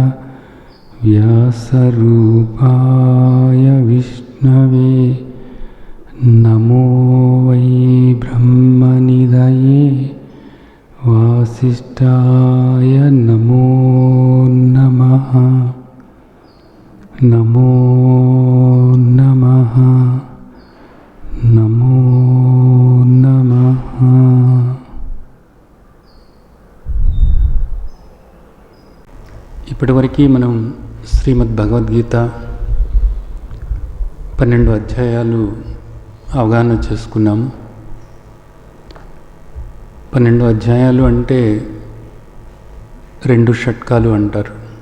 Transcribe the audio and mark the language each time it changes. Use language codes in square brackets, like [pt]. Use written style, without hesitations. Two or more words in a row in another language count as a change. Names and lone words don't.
[sa] व्यासरूपाय विष्णवे नमो वै ब्रह्मनिधये वासिष्ठाय नमो नमः। नमो नमः नमो नमः। [te] ఇప్పటివరకు మనం శ్రీమద్ భగవద్గీత 12 అధ్యాయాలు అవగాహన చేసుకున్నాము. 12 అధ్యాయాలు అంటే 2 షట్కాలు అంటారు.